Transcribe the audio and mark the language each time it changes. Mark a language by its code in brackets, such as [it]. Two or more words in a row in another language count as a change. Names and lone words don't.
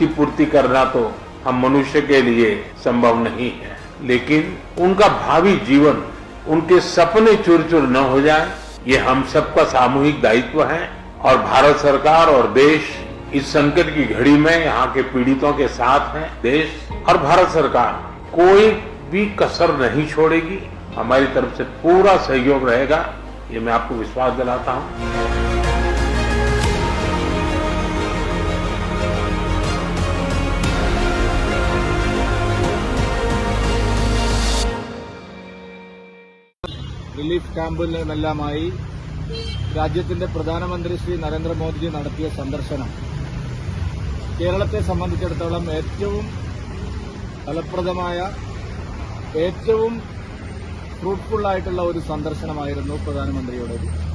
[hi] पूर्ति करना तो हम मनुष्य के लिए संभव नहीं है, लेकिन उनका भावी जीवन, उनके सपने चूर चूर न हो जाए, ये हम सबका सामूहिक दायित्व है। और भारत सरकार और देश इस संकट की घड़ी में यहाँ के पीड़ितों के साथ है। देश और भारत सरकार कोई भी कसर नहीं छोड़ेगी, हमारी तरफ से पूरा सहयोग रहेगा, ये मैं आपको विश्वास दिलाता हूँ। [ml] റിലീഫ് ക്യാമ്പിലുമെല്ലാമായി രാജ്യത്തിന്റെ പ്രധാനമന്ത്രി ശ്രീ നരേന്ദ്രമോദിജി നടത്തിയ സന്ദർശനം കേരളത്തെ സംബന്ധിച്ചിടത്തോളം ഏറ്റവും ഫലപ്രദമായ, ഏറ്റവും ഫ്രൂട്ട്ഫുള്ളായിട്ടുള്ള ഒരു സന്ദർശനമായിരുന്നു പ്രധാനമന്ത്രിയുടേത്.